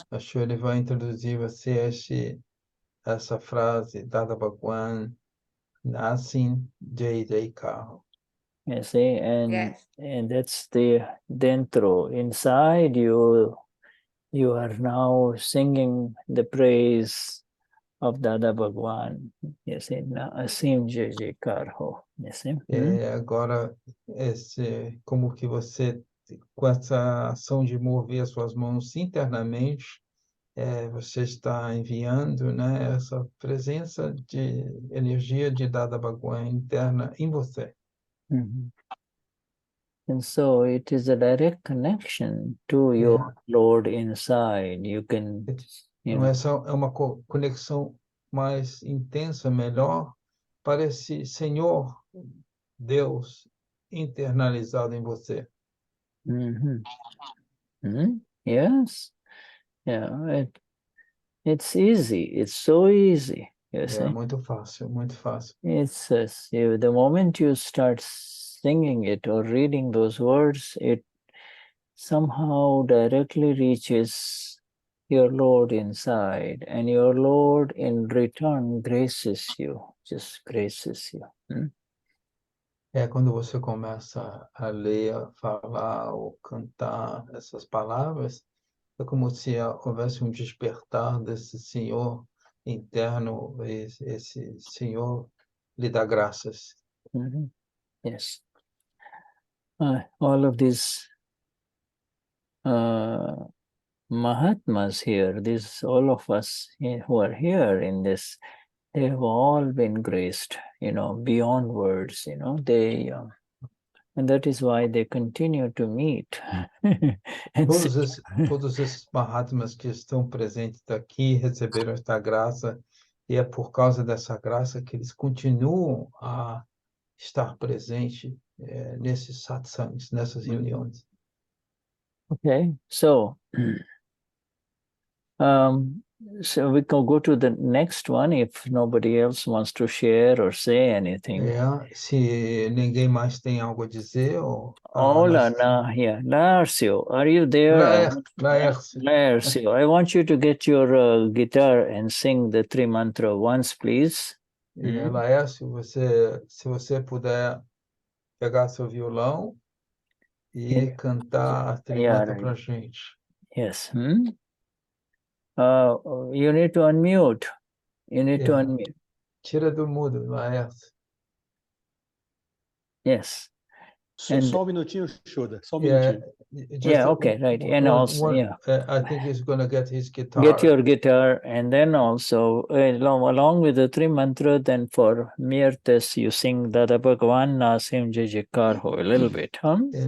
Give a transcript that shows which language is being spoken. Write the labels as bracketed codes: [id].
[pt] A Shirley vai introduzir você essa frase, Dada Bhagwan, Nasim Jai Jai Kar. [en] You see, and Yes. and that's the dentro. Inside you are now singing the praise of Dada Bhagwan. You see, Na Asim Jai Jai Kar Ho. You see? [pt] Agora, como que você, com essa ação de mover as suas mãos internamente, você está enviando, né, essa presença de energia de Dada Bhagwan interna em você. [en] And so it is a direct connection to your Lord inside. You can, [pt] Então, essa é uma conexão mais intensa, melhor, para esse Senhor Deus internalizado em você. [en] Yes. Yeah. It's easy. It's so easy. You see? [pt] Muito fácil, muito fácil. [en] It's the moment you start singing it or reading those words, it somehow directly reaches your Lord inside, and your Lord in return graces you, just graces you. [pt] Quando você começa a ler, falar ou cantar essas palavras, é como se houvesse um despertar desse Senhor interno, esse Senhor lhe dá graças. [en] Yes. All of these Mahatmas here, all of us who are here in this, they have all been graced, beyond words, they, and that is why they continue to meet. [pt] Todos esses Mahatmas que estão presentes aqui receberam esta graça, e é por causa dessa graça que eles continuam a estar presentes nesses satsangs, nessas reuniões. [en] Okay, so we can go to the next one if nobody else wants to share or say anything. [pt] Se ninguém mais tem algo a dizer, [en] Hola, Laercio, are you there? Laercio, I want you to get your guitar and sing the Tri Mantra once, please. [pt] Laércio, se você puder pegar seu violão e cantar a Tri Mantra para a gente. [en] Yes. You need to unmute. To unmute. [pt] Tira do mudo, Laércio. [en] Yes. [pt] Só um minutinho, Shuddha. Só um minutinho. [en] Okay, right. And also, I think he's going to get his guitar. Get your guitar, and then also, along with the Tri Mantra, then for Mirtes, you sing Dada Bhagwan Nasim Jai Ho a little bit, huh?